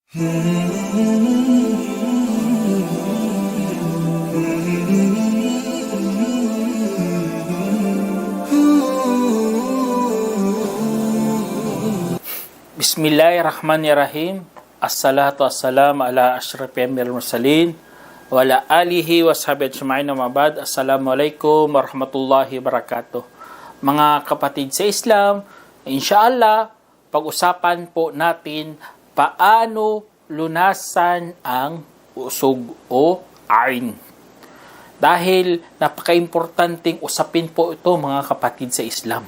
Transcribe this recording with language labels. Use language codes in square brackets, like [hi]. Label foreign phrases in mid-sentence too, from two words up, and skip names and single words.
[ar] Bismillahirrahmanirrahim. الصلاة والسلام على أشرف المرسلين وعلى آله وصحبه أجمعين وبعد. السلام عليكم ورحمة الله وبركاته. [tl] Mga kapatid sa Islam, insyaallah, pag-usapan po natin paano lunasan ang usog o ain. Dahil napaka-importanting usapin po ito, mga kapatid sa Islam.